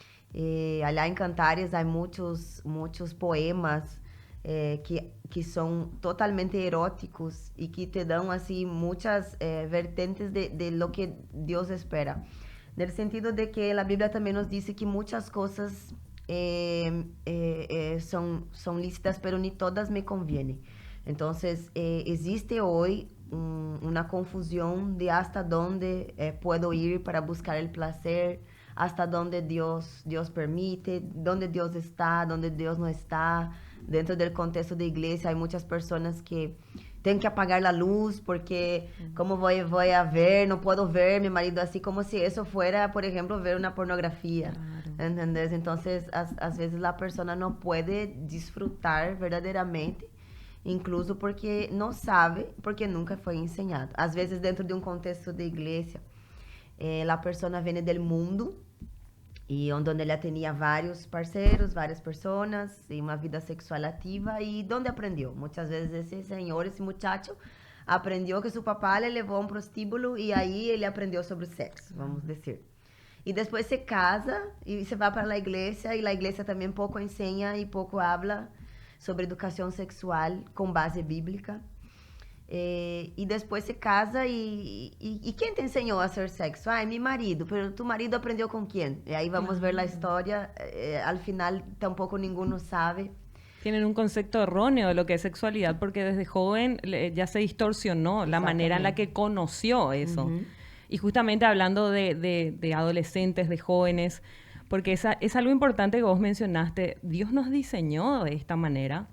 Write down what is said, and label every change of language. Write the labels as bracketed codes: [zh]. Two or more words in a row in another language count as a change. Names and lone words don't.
[pt] Allá em Cantares há muitos poemas que são totalmente eróticos e que te dão assim muitas vertentes de [es] lo que [pt] Deus espera. No sentido de que a Bíblia também nos diz que muitas coisas são lícitas, [es] pero ni todas me convienen. [pt] Então, existe hoje uma confusão de [es] hasta dónde puedo ir para buscar o placer, hasta dónde Dios permite, dónde Dios está, dónde Dios no está. Dentro del contexto de iglesia hay muchas personas que tienen que apagar la luz porque ¿cómo voy a ver? No puedo ver mi marido así, como si eso fuera, por ejemplo, ver una pornografía. Claro. ¿Entendés? Entonces, a veces la persona no puede disfrutar verdaderamente, incluso porque no sabe, porque nunca foi enseñado. [pt] Às vezes, dentro de um contexto de igreja, a pessoa vem do mundo e onde ela tinha vários parceiros, várias pessoas e uma vida sexual ativa e onde aprendeu. Muitas vezes esse senhor, esse muchacho, aprendeu que seu papá le levou a um prostíbulo e aí ele aprendeu sobre sexo, vamos dizer. E depois se casa e se vai para a igreja e a igreja também pouco ensina e pouco habla sobre educação sexual com base bíblica. E depois se casa e quem te ensinou a ser sexo? Ah, é meu marido, mas tu marido aprendeu com quem? E aí vamos ver a história, [es] al final tampoco ninguno sabe. Tienen un concepto erróneo de lo que es sexualidad porque desde joven ya se distorsionó la manera en la que conoció eso. Y justamente hablando de adolescentes, de jóvenes, porque es algo importante que vos mencionaste, Dios nos diseñó de esta manera.